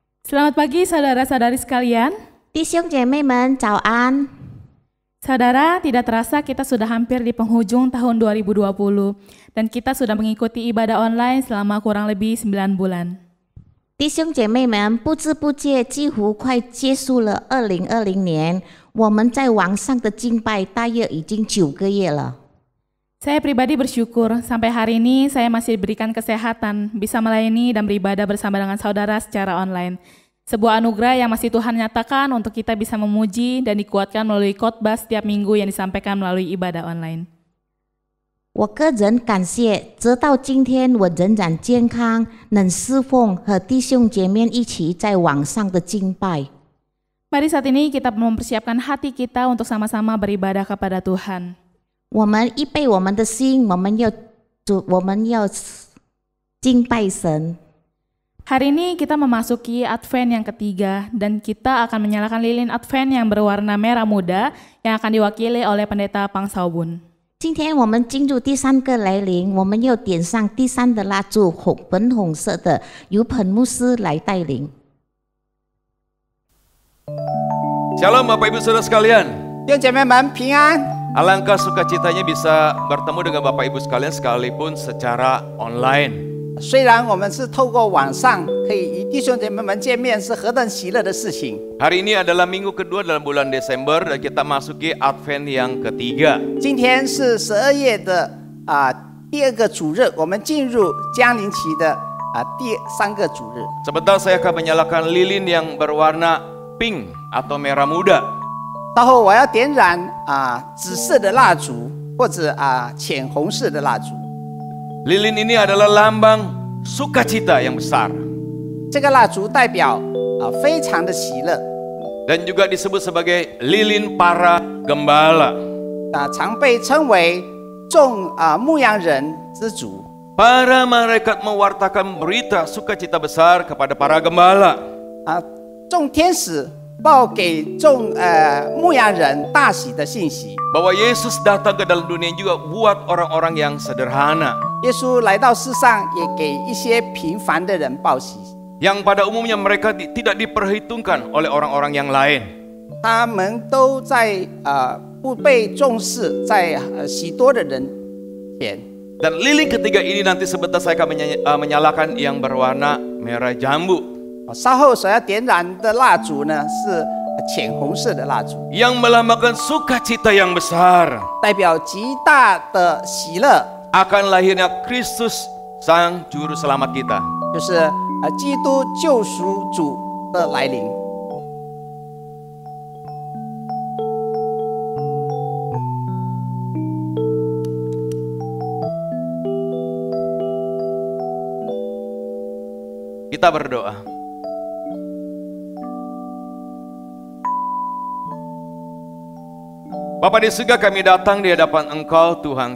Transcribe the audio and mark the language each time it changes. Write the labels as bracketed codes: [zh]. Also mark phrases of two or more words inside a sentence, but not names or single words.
[id] Selamat pagi saudara-saudari sekalian. [zh] 弟兄姐妹们，早安！ [id] Saudara, tidak terasa kita sudah hampir di penghujung tahun 2020 dan kita sudah mengikuti ibadah online selama kurang lebih 9 bulan. [zh] 弟兄姐妹们，不知不觉几乎快结束了2020年，我们在网上的敬拜大约已经9个月了。 [id] Saya pribadi bersyukur sampai hari ini saya masih diberikan kesehatan, bisa melayani dan beribadah bersama dengan saudara secara online. Sebuah anugerah yang masih Tuhan nyatakan untuk kita bisa memuji dan dikuatkan melalui khotbah setiap minggu yang disampaikan melalui ibadah online. [zh] 我个人感谢，直到今天我仍然健康，能侍奉和弟兄姐妹一起在网上的敬拜。 [id] Mari saat ini kita mempersiapkan hati kita untuk sama-sama beribadah kepada Tuhan. [zh] 我们预备我们的心，我们要敬拜神。 [id] Hari ini kita memasuki Advent yang ketiga dan kita akan menyalakan lilin Advent yang berwarna merah muda yang akan diwakili oleh Pendeta Pang Saubun. [zh] 今天我们进入第3个来临，我们要点上第3的蜡烛，粉红色的，由彭牧师来带领。 [id] Shalom Bapak Ibu Saudara sekalian. [zh] 弟兄姐妹们平安。 [id] Alangkah sukacitanya bisa bertemu dengan Bapak Ibu sekalian sekalipun secara online. [zh] 虽然我们是透过网上可以与弟兄姐妹们见面，是何等喜乐的事情。 [id] Hari ini adalah minggu kedua dalam bulan Desember dan kita masuki Advent yang ketiga. [zh] 今天是12月的第2个主日，我们进入降临期的第3个主日。 [id] Sebentar saya akan menyalakan lilin yang berwarna pink atau merah muda. [zh] 到后我要点燃紫色的蜡烛，或者浅红色的蜡烛。 [id] Lilin ini adalah lambang sukacita yang besar. [zh] 这个蜡烛代表非常的喜乐， [id] Dan juga disebut sebagai lilin para gembala. [zh] 常被称为众牧羊人之主。 [id] Para malaikat mewartakan berita sukacita besar kepada para gembala. [zh] 众天使报给众牧羊人大喜的信息。 [id] Bahwa Yesus datang ke dalam dunia juga buat orang-orang yang sederhana. [zh] 耶稣来到世上，也给一些平凡的人报喜。 [id] Yang pada umumnya mereka tidak diperhitungkan oleh orang-orang yang lain. [zh] 他们都在不被重视，在许多的人前。 [id] Dan lilin ketiga ini nanti sebentar saya akan menyalakan yang berwarna merah jambu. [zh] 稍后所要点燃的蜡烛呢，是浅红色的蜡烛， [id] Yang melambangkan sukacita yang besar [zh] 代表极大的喜乐， [id] akan lahirnya Kristus Sang Juru Selamat kita. [zh] 就是基督救赎主的来临。 [id] Kita berdoa. Bapa di surga, kami datang di hadapan Engkau Tuhan.